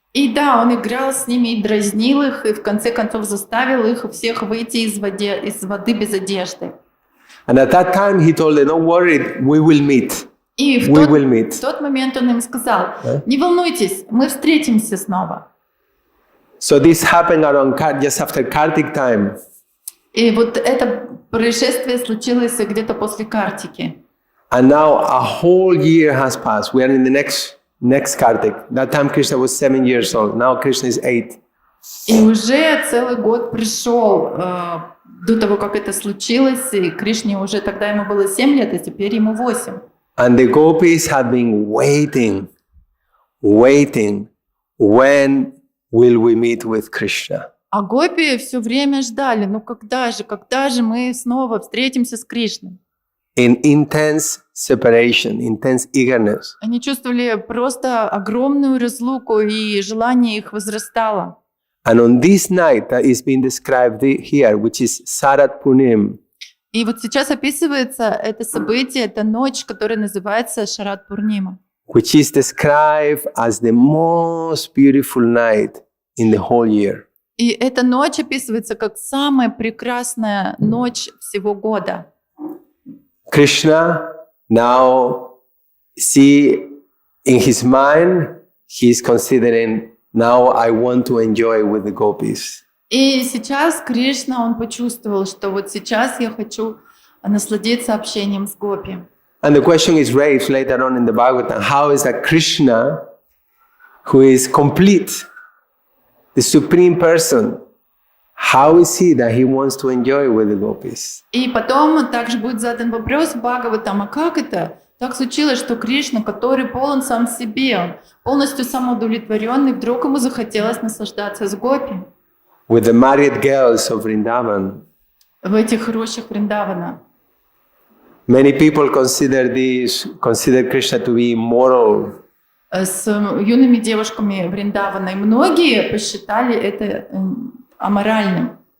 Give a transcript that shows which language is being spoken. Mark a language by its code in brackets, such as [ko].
[ru] И да, он играл с ними и дразнил их, и в конце концов заставил их всех выйти из воды без одежды. [en] And at that time he told them, "Don't worry, we will meet. [ru] И в тот момент он им сказал: не волнуйтесь, мы встретимся снова. [en] So this happened around just after Kartik time. [ru] И вот это происшествие случилось где-то после Картики. [en] And now a whole year has passed. We are in the next Kartik. That time Krishna was 7 years old. Now Krishna is 8. [ru] И уже целый год пришел до того, как это случилось, и Кришне уже тогда ему было 7 лет, а теперь ему 8. [en] And the gopis have been waiting. When will we meet with Krishna? [ru] А гопи все время ждали, ну когда же мы снова встретимся с Кришной? [en] In intense separation, intense eagerness. [ru] Они чувствовали просто огромную разлуку, и желание их возрастало. [en] And on this night that is being described here, which is Sarat Punim, [ru] И вот сейчас описывается это событие, это ночь, которая называется Шарат Пурнима, [en] which is described as the most beautiful night in the whole year. [ru] И эта ночь описывается как самая прекрасная ночь всего года. [en] Krishna now see in his mind, he's considering, now I want to enjoy with the gopis. [ru] И сейчас Кришна, он почувствовал, что вот сейчас я хочу насладиться общением с гопи. [en] And the question is raised later on in the Bhagavatam, how is that Krishna, who is complete, the supreme person, how is he that he wants to enjoy with the gopis? [ru] И потом также будет задан вопрос в Бхагаватам, а как это? Так случилось, что Кришна, который полон сам в себе, он полностью самоудовлетворенный, вдруг ему захотелось наслаждаться с гопи. [en] With the married girls of Vrindavan. [ru] В этих рощах Вриндавана. [en] Many people consider Krishna to be immoral. [ru] С юными девушками Вриндавана. И многие посчитали это аморальным.